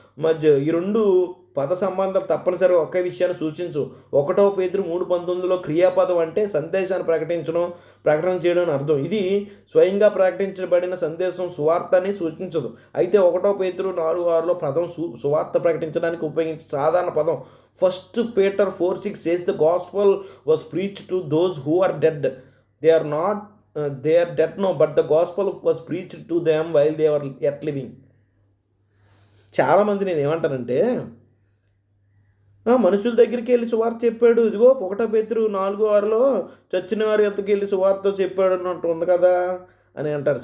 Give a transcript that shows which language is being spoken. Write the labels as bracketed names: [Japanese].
[Telugu] మధ్య ఈ 2 పద సంబంధాలు తప్పనిసరిగా ఒకే విషయాన్ని సూచించు. 1 పేతురు 3:19 క్రియాపదం అంటే సందేశాన్ని ప్రకటన చేయడం అని అర్థం. ఇది స్వయంగా ప్రకటించబడిన సందేశం సువార్తని సూచించదు. అయితే 1 పేతురు 4:6 పదం సువార్త ప్రకటించడానికి ఉపయోగించే సాధారణ పదం. [English] 1 Peter 4:6 says the gospel was preached to those who are dead. They are not they are dead no, but the gospel was preached to them while they are at living. [Telugu] చాలామంది నేను ఏమంటానంటే, మనుషుల దగ్గరికి వెళ్ళి సువార్త చెప్పాడు, ఇదిగో 1 పేతురు 4:6లో చచ్చిన వారి యొద్దకు వెళ్ళి సువార్త చెప్పాడు అన్నట్టు ఉంది కదా అని అంటారు.